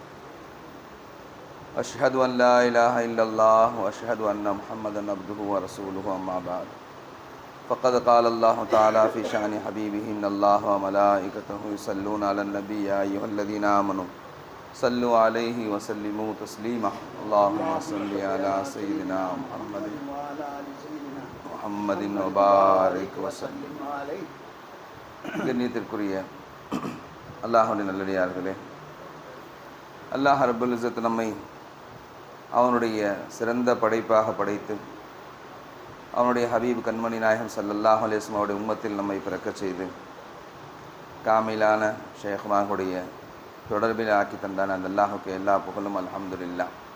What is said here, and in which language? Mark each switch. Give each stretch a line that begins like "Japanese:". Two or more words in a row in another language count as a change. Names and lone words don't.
Arabic: أشهد أن لا إله إلا الله وأشهد أن محمدا عبده ورسوله أما بعد فقد قال الله تعالى في شأن حبيبه إن الله وملائكته يصلون على النبي يا أيها الذين آمنوا صلوا عليه وسلموا تسليما اللهم صل على سيدنا محمد وبارك وسلم.
Tamil: கண்ணியத்திற்குரிய அல்லாஹ்வுடைய நல்லடியார்களே,
Arabic: الله رب العزة
Tamil: நம்மை அவனுடைய சிறந்த படைப்பாக படைத்து அவனுடைய ஹபீப் கண்மணி நாயகம்
Arabic: صلى الله عليه وسلم
Tamil: அவருடைய உம்மத்தில் நம்மை பிறக்கச் செய்து காமிலான ஷேഖ்மார்களுடைய தொடர்பில் ஆக்கி தந்தான அந்த அல்லாஹுக்கு எல்லா புகழும் அல்ஹம்துலில்லாஹ்.